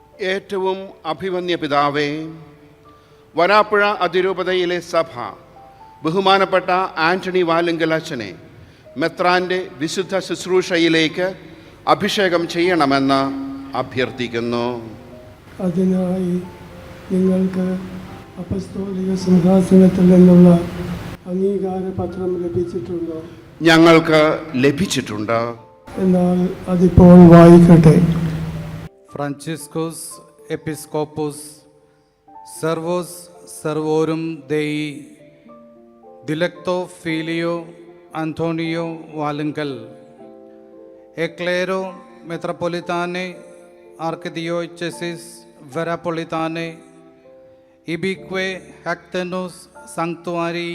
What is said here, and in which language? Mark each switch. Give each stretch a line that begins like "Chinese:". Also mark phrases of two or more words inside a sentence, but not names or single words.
Malayalam: ഏറ്റവും അഭിമന്യ പിതാവേ, വരാപ്പുഴ അതിരൂപതയിലെ സഭ ബഹുമാനപ്പെട്ട ആന്റണി വാലുങ്കൽ അച്ഛനെ മെത്രാൻ്റെ വിശുദ്ധ ശുശ്രൂഷയിലേക്ക് അഭിഷേകം ചെയ്യണമെന്ന് അഭ്യർത്ഥിക്കുന്നു. അതിനായി നിങ്ങൾക്ക് അപ്പസ്തോലിക സിംഹാസനത്തിൽ നിന്നുള്ള അംഗീകാര പത്രം ലഭിച്ചിട്ടുണ്ടോ? ഞങ്ങൾക്ക് ലഭിച്ചിട്ടുണ്ട്. എന്നാൽ അതിപ്പോൾ വായിക്കട്ടെ.
Latin: Franciscus Episcopus Servus Servorum Dei Dilecto Filio Antonio Valunkal Eclero Metropolitane Archidiocesis Verapolitane Ibique Hactenus Sanctuarii